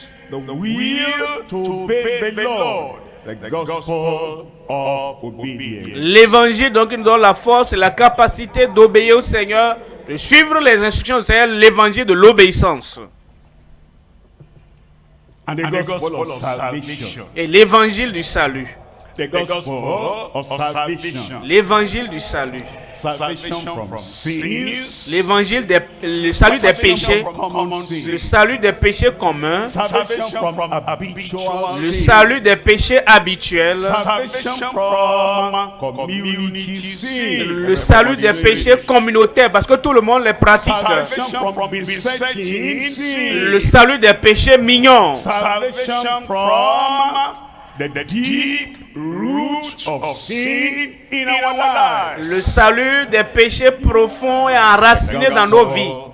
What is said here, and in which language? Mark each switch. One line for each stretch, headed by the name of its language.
English: the will to obey the Lord, the gospel of obedience.
French: L'évangile donc nous donne la force et la capacité d'obéir au Seigneur, de suivre les instructions du Seigneur, l'évangile de l'obéissance.
English: And the gospel of salvation.
French: Et l'évangile du salut.
English: The gospel of salvation.
French: L'évangile du salut.
English: Salvation from sins.
French: L'évangile le salut des péchés. Le salut des péchés communs.
English: Salvation from habitual.
French: Le salut des péchés habituels.
English: Salvation from community sin.
French: Le salut des péchés communautaires parce que tout le monde les pratique.
English: Salvation from besetting sin.
French: Le salut des péchés mignons.
English: Salvation from the deep root of sin in our lives.
French: Le salut des péchés profonds et enracinés dans nos vies.